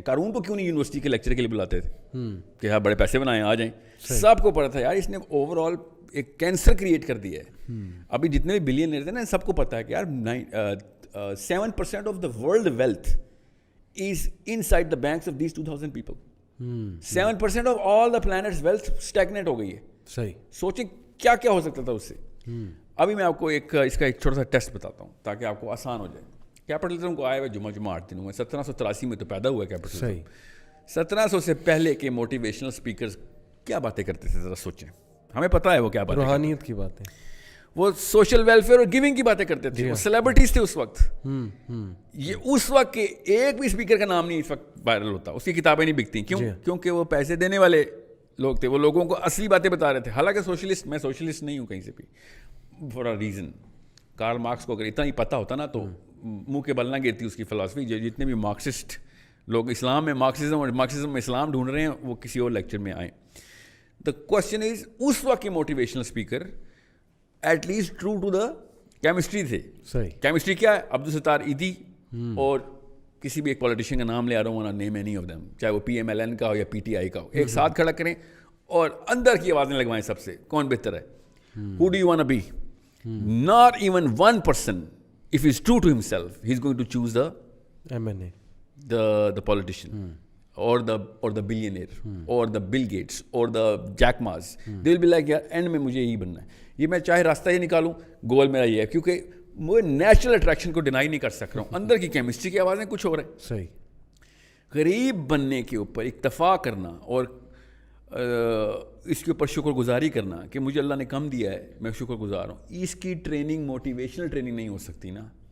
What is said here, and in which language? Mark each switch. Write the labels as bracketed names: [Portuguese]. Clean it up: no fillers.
[Urdu] قارون کو کیوں نہیں یونیورسٹی کے لیکچر کے لیے بلاتے تھے کہ ہاں بڑے پیسے بنائیں آ جائیں. سب کو پتا تھا یار اس نے اوور آل ایک کینسر کریٹ کر دیا ہے. ابھی جتنے بھی بلینئر تھے نا سب کو پتا ہے کہ یار [English] 7% of the world wealth is inside the banks of these 2000 people. 7% of all the planet's wealth stagnant [Urdu] ہو گئی ہے. صحیح. سوچیں کیا کیا ہو سکتا تھا اس سے. ابھی میں آپ کو اس کا ایک چھوٹا سا ٹیسٹ بتاتا ہوں تاکہ آپ کو آسان ہو جائے. کیپٹلزم کو آئے ہوئے جمعہ 8 دن ہوئے, 1783 میں تو پیدا ہوا کیپٹلزم. صحیح. 1700 سے پہلے کے موٹیویشنل اسپیکرز کیا باتیں کرتے تھے ذرا سوچیں. ہمیں پتہ ہے وہ کیا باتیں, روحانیت کی باتیں, وہ سوشل ویلفیئر اور گیونگ کی باتیں کرتے تھے. وہ سیلیبریٹیز تھے اس وقت. یہ اس وقت کے ایک بھی اسپیکر کا نام نہیں اس وقت وائرل ہوتا, اس کی کتابیں نہیں بکتی. کیوں؟ کیونکہ وہ پیسے دینے والے لوگ تھے, وہ لوگوں کو اصلی باتیں بتا رہے تھے. حالانکہ سوشلسٹ, میں سوشلسٹ نہیں ہوں کہیں سے بھی [English] For a reason. [Urdu] Karl Marx کو اگر اتنا ہی پتہ ہوتا نا تو منہ کے بل نہ گرتی اس کی فلاسفی. جتنے بھی مارکسسٹ لوگ اسلام میں مارکسزم اور مارکسزم میں اسلام ڈھونڈ رہے ہیں وہ کسی اور لیکچر میں آئیں. [English] the question is [Urdu] اس وقت کے motivational speaker [English] at least true to the chemistry [Urdu] تھے. صحیح. کیمسٹری کیا ہے؟ عبدالستار ایدھی اور کسی بھی ایک پولیٹیشین کا نام لے آ رہا ہوں, [English] name any of them, [Urdu] چاہے وہ PMLN کا ہو یا PTI کا ہو, ایک ساتھ کھڑا کریں اور اندر کی آوازیں لگوائیں سب سے, کون بہتر ہے, [English] who do you want to be. Not even one person, if he's true to himself, he's going to choose the MNA, the politician, or the billionaire, or the Bill Gates, or the Jack Ma's. They'll be like, [Urdu] yaar end میں مجھے یہی بننا ہے, یہ میں چاہے راستہ یہ نکالوں, گول میرا یہ ہے, کیونکہ میں نیچرل اٹریکشن کو ڈینائی نہیں کر سک رہا ہوں. اندر کی کیمسٹری کی آوازیں کچھ ہو رہے ہیں. صحیح. غریب بننے کے اوپر اکتفا کرنا اور اس کے اوپر شکر گزاری کرنا کہ مجھے اللہ نے کم دیا ہے میں شکر گزار ہوں, اس کی ٹریننگ موٹیویشنل ٹریننگ نہیں ہو سکتی نا.